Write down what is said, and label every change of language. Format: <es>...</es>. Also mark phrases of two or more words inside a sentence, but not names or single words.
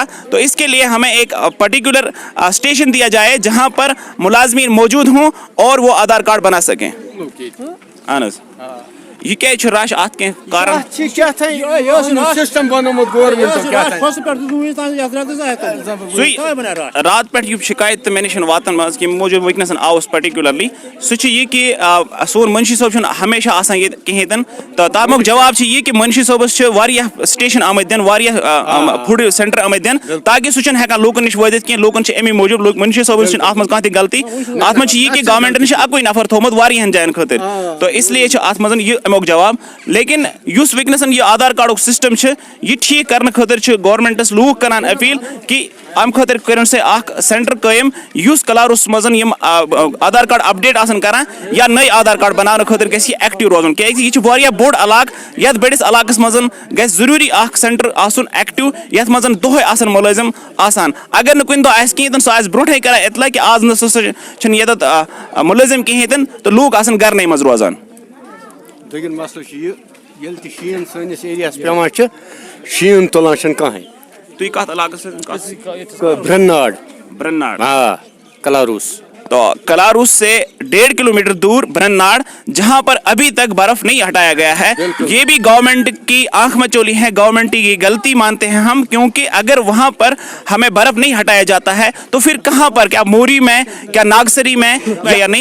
<hi>तो इसके लिए हमें एक</hi> <en>particular station</en> <hi>दिया जाए जहाँ पर मुलाजमीन मौजूद हों और वो आधार कार्ड बना सकें।</hi> <ks>अनस ये क्या रश अत के कारण सिस्टम बनोमुत गवर्नमेंट रात पे शिकायत मे निश वातान मज कि मौजूद वनस आउस पर्टिकुलरली सह कि सोन मुंशी साहब हमेशा आसान ये कहें तो तमुक जवाब ये कि मुंशी साहबस स्टेशन आमद दिन</ks> <en>food center</en> <ks>आमद दिन ताकि सह हेकान लूकन नश वात कह लूकन अमी मूजूब मुंशी साहबस अत मज कह गलती अत मज कि गवर्नमेंट नश अकुई नफर थोमुत वारियाहन जायन खतर तो इसलिए अत मज अमुक जवाब। लेकिन युस वनसन यह आधार कार्ड सिस्टम यह ठीक करने खतर गवर्नमेंटस लूक करान अपील कि अम खतर कर सेंटर कायम युस कलारुस मज आधार कार्ड अपडेट आसन करान या नई आधार कार्ड बनाने खतर गि एक्टिव रोजन क्या बोड़ इलाक ये बड़िस इलाकस मज गि जरूरी सेंटर आसन एक्टिव यथ मज दोहे आसन मुलाजिम आसान अगर न कुन दह कहें सह ब्रोटे कर इतला कि आज न मुलाजिम कहें तो लूक आसन घर मज रोजान। लेकिन मसला ये शीन सैनिस एरिया पे शीन तुलान कहें तुम कत इलाकस ब्रन्नाड़ हाँ कलारूस।</ks> <hi>तो कलारूस से 1.5 किलोमीटर दूर ब्रन्नाड़ जहां पर अभी तक बर्फ नहीं हटाया गया है, ये भी गवर्नमेंट की आंख में चोली है, गवर्नमेंट की गलती मानते हैं हम, क्योंकि अगर वहां पर हमें बर्फ नहीं हटाया जाता है तो फिर कहां पर, क्या मोरी में, क्या नागसरी में या नहीं।</hi>